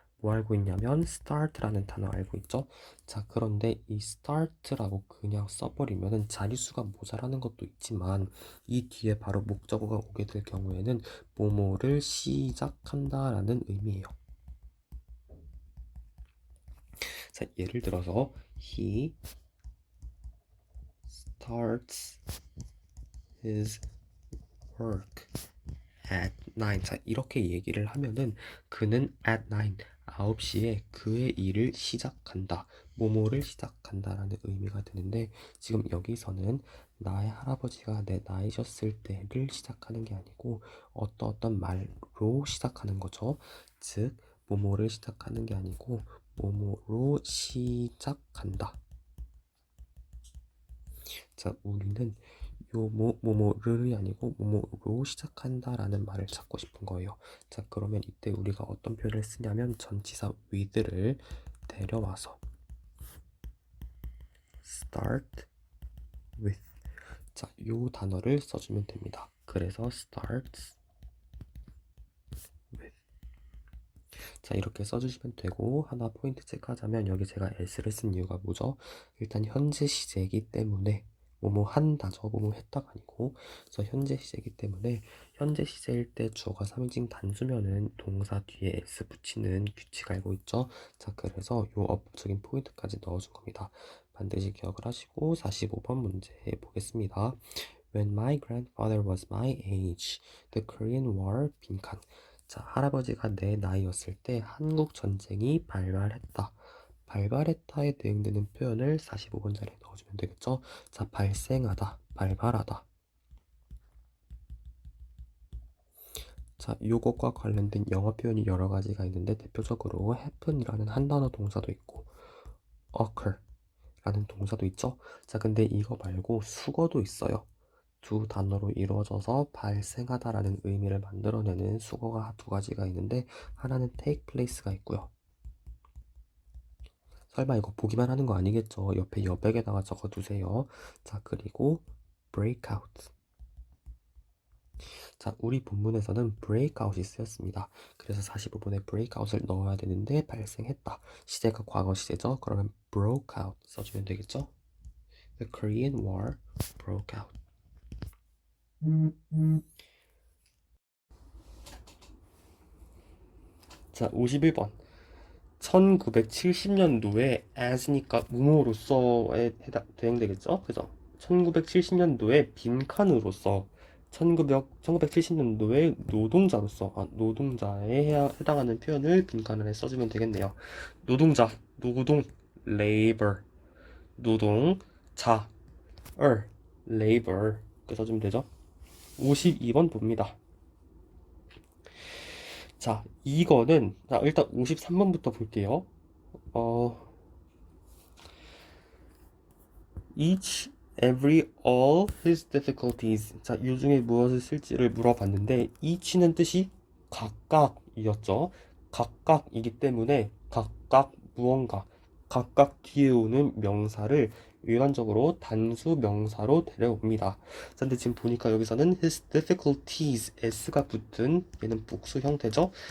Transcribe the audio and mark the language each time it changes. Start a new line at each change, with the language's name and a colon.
Korean: 뭐 알고 있냐면 start라는 단어 알고 있죠? 자, 그런데 이 start라고 그냥 써버리면은 자릿수가 모자라는 것도 있지만 이 뒤에 바로 목적어가 오게 될 경우에는 뭐뭐를 시작한다라는 의미예요. 자, 예를 들어서
English: he starts his work at 9.
Korean: 자, 이렇게 얘기를 하면은 그는 at 9, 9시에 그의 일을 시작한다. 뭐뭐를 시작한다라는 의미가 되는데 지금 여기서는 나의 할아버지가 내 나이셨을 때를 시작하는 게 아니고 어떤 말로 시작하는 거죠. 즉, 뭐뭐를 시작하는 게 아니고 뭐뭐로 시작한다. 자, 우리는 요 뭐뭐를 아니고 뭐뭐로 시작한다라는 말을 찾고 싶은 거예요. 자, 그러면 이때 우리가 어떤 표현을 쓰냐면 전치사 with를 데려와서 start with, 자, 요 단어를 써주면 됩니다. 그래서
English: starts with.
Korean: 자, 이렇게 써주시면 되고, 하나 포인트 체크하자면 여기 제가 s를 쓴 이유가 뭐죠? 일단 현재 시제이기 때문에 뭐뭐 한다죠. 뭐뭐 했다가 아니고. 그래서 현재 시제이기 때문에 현재 시제일 때 주어가 3인칭 단수면은 동사 뒤에 s 붙이는 규칙 알고 있죠? 자, 그래서 요 어법적인 포인트까지 넣어준 겁니다. 반드시 기억을 하시고 45번 문제 보겠습니다.
English: When my grandfather was my age, the Korean War
Korean: 빈칸. 자, 할아버지가 내 나이였을 때 한국 전쟁이 발발했다. 발발했다에 대응되는 표현을 45번 자리에 넣어주면 되겠죠? 자, 발생하다, 발발하다. 자, 요것과 관련된 영어 표현이 여러 가지가 있는데 대표적으로 happen이라는 한 단어 동사도 있고 occur 라는 동사도 있죠. 자, 근데 이거 말고 수거도 있어요. 두 단어로 이루어져서 발생하다라는 의미를 만들어내는 수거가 두 가지가 있는데 하나는 take place가 있고요. 설마 이거 보기만 하는 거 아니겠죠? 옆에 여백에다가 적어두세요. 자, 그리고 breakout. 자, 우리 본문에서는 breakout이 쓰였습니다. 그래서 45번에 breakout을 넣어야 되는데 발생했다. 시제가 과거 시제죠? 그러면 broke out 써주면 되겠죠?
English: The Korean War broke out.
Korean: 자, 51번. 1970년도에 as니까 무모로서에 대응되겠죠? 그죠? 1970년도에 빈칸으로서 1970년도에 노동자로서 노동자에 해당하는 표현을 빈칸을 써주면 되겠네요. 노동자, 노동, labor, 노동자, labor 이렇게 써주면 되죠. 52번 봅니다. 자, 이거는 자, 일단 53번부터 볼게요.
English: each, every, all his difficulties.
Korean: 자, 이 중에 무엇을 쓸지를 물어봤는데 each는 뜻이 각각이었죠. 각각이기 때문에 각각 무언가, 각각 뒤에 오는 명사를 일반적으로 단수 명사로 데려옵니다. 자, 근데 지금 보니까 여기서는
English: his difficulties,
Korean: s가 붙은 얘는 복수 형태죠.